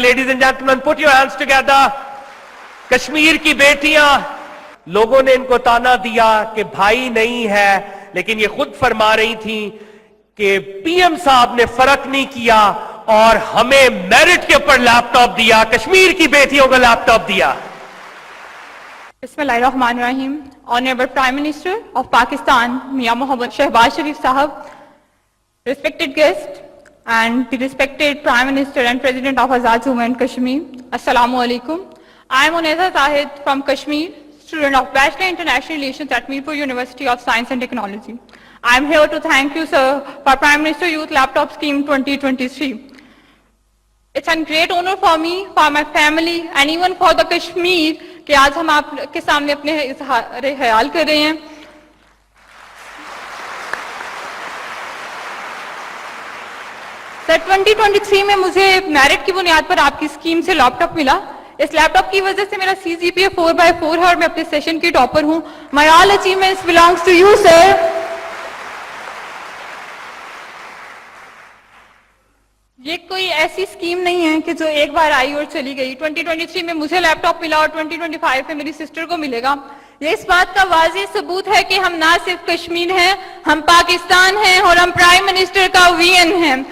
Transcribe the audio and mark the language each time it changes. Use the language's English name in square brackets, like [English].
[Urdu] Ladies and gentleman, put your hands together. Kashmir کی بیٹیاں، لوگوں نے ان کو تانا دیا کہ بھائی نہیں ہے، لیکن یہ خود فرما رہی تھیں کہ PM صاحب نے فرق نہیں کیا اور ہمیں میرٹ کے اوپر لیپ ٹاپ دیا، کشمیر کی بیٹیوں کو لیپ ٹاپ دیا. [Arabic] بسم اللہ الرحمن الرحیم. [English] Honourable prime minister of Pakistan Mian Muhammad Shehbaz Sharif Sahab, respected guests, and the respected Prime Minister and President of Azad Jammu and Kashmir. Assalamu alaikum. I am Uneza Zahid from Kashmir, student of Bachelor International Relations at Mirpur University of Science and Technology. I am here to thank you, sir, for Prime Minister Youth Laptop Scheme 2023. It's a great honor for me, for my family, and even for the Kashmir کہ آج ہم آپ کے سامنے اپنے اظہار خیال کر رہے ہیں. [Urdu] سر 2023 میں مجھے میرٹ کی بنیاد پر آپ کی اسکیم سے لیپ ٹاپ ملا. اس لیپ ٹاپ کی وجہ سے میرا CGPA 4/4 ہے اور میں اپنے سیشن کی ٹاپر ہوں. [English] My all achievements belongs to you, sir. [Urdu] یہ کوئی ایسی اسکیم نہیں ہے کہ جو ایک بار آئی اور چلی گئی. 2023 میں مجھے لیپ ٹاپ ملا اور 2025 میں میری سسٹر کو ملے گا. یہ اس بات کا واضح ثبوت ہے کہ ہم نہ صرف کشمیر ہیں, ہم پاکستان ہیں اور ہم پرائم منسٹر کا وین ہیں.